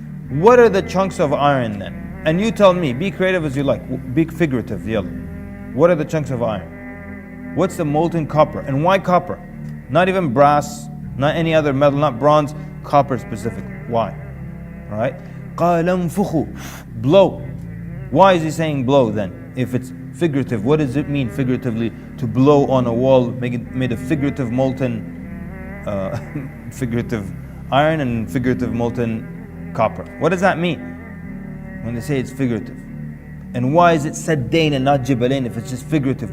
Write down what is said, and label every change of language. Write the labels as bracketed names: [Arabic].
[English] What are the chunks of iron then? And you tell me, be creative as you like, be figurative, yellow. What are the chunks of iron? What's the molten copper? And why copper? Not even brass, not any other metal, not bronze, copper specifically. Why? Right? [Arabic] قَالَ انفُخُوا, blow. [English] Why is he saying blow then? If it's figurative, what does it mean figuratively to blow on a wall made of figurative molten, figurative iron and figurative molten copper? What does that mean when they say it's figurative? And why is it saddain and not jabalain if it's just figurative?